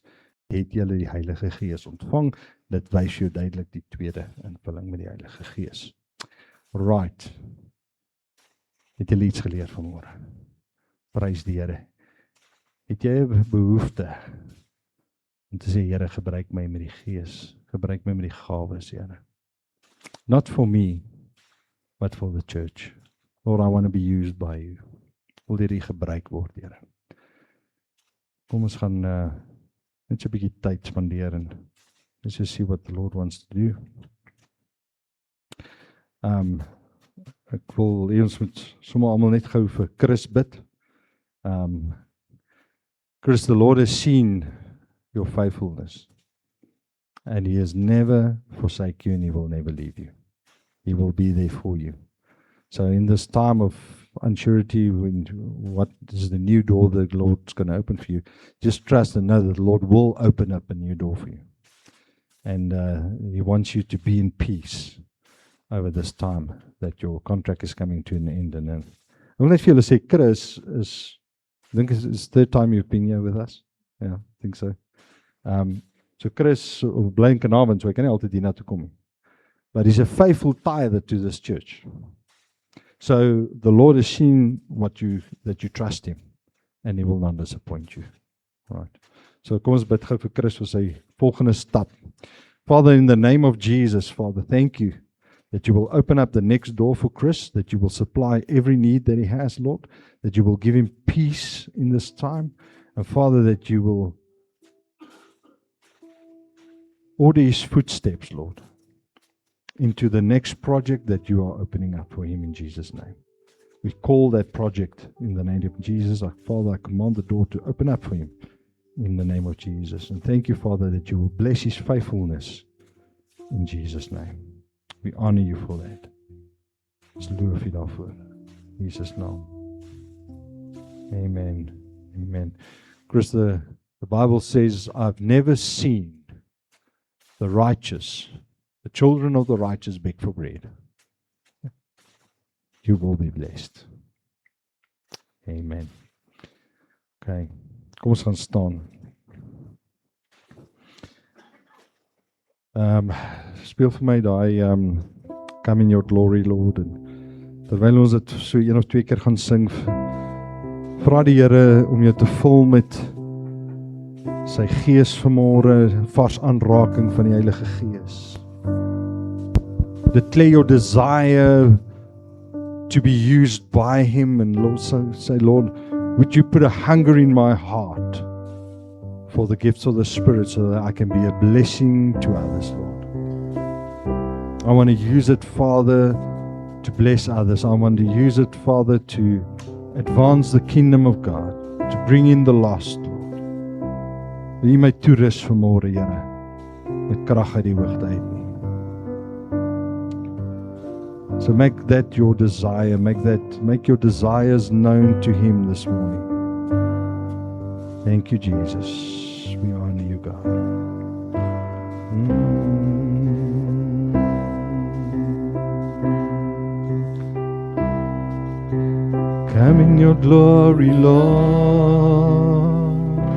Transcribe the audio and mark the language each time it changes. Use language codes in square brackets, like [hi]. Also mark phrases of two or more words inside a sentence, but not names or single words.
[af] Het julle die Heilige Gees ontvang? Dit wys jou duidelik die tweede invulling met die Heilige Gees. [en] Right. [af] Het julle iets geleer vanmôre? Prys die Here. Het jy 'n behoefte om te sê, Here, gebruik my met die Gees, gebruik my met die gawes, Here. [en] Not for me, but for the church. Lord, I want to be used by you. [af] Wil hierdie gebruik word, Here. Kom ons gaan net so 'n bietjie tyd spandeer en [en] let's just see what the Lord wants to do. [af] Ek wil eers met sommer almal net gou vir Chris bid. [en] Chris, the Lord has seen your faithfulness, and He has never forsake you, and He will never leave you. He will be there for you. So in this time of unsurety, what is the new door that the Lord's going to open for you, just trust and know that the Lord will open up a new door for you. And He wants you to be in peace over this time that your contract is coming to an end. And I will [af] net vir julle sê, [en] Chris I think it's the third time you've been here with us. Yeah, I think so. [af] So Chris, bly in Carnarvon, so hy kan nie altyd hier na toe kom nie. [en] But he's a faithful tither to this church. So the Lord has seen that you trust Him, and He will not disappoint you. Right. [af] So kom ons bid gou vir Chris vir sy volgende stap. [en] Father, in the name of Jesus, Father, thank you that you will open up the next door for Chris, that you will supply every need that he has, Lord, that you will give him peace in this time, and Father, that you will order his footsteps, Lord, into the next project that you are opening up for him in Jesus' name. We call that project in the name of Jesus. Father, I command the door to open up for him in the name of Jesus. And thank you, Father, that you will bless his faithfulness in Jesus' name. We honor you for that. [af] Ons loof u daarvoor. In Jesus' naam. Amen. Amen. [en] Chris, the Bible says, I've never seen the righteous, the children of the righteous beg for bread. You will be blessed. Amen. [af] Okay. Kom ons gaan staan. Speel vir my daai Come in Your Glory, Lord. En terwyl ons dit so 1 of 2 keer gaan sing, vra die Here om jou te vul met sy gees vanmôre, vars aanraking van die Heilige Gees. [en] Declare your desire to be used by him, and Lord, say, Lord, would you put a hunger in my heart for the gifts of the Spirit so that I can be a blessing to others, Lord. I want to use it, Father, to bless others. I want to use it, Father, to advance the kingdom of God, to bring in the lost, Lord. [af] Wil jy my toerus vanmôre, Here, met krag uit die hoogte uit nie. [en] So make that your desire, make your desires known to him this morning. Thank you, Jesus. We honor you, God. Come in your glory, Lord.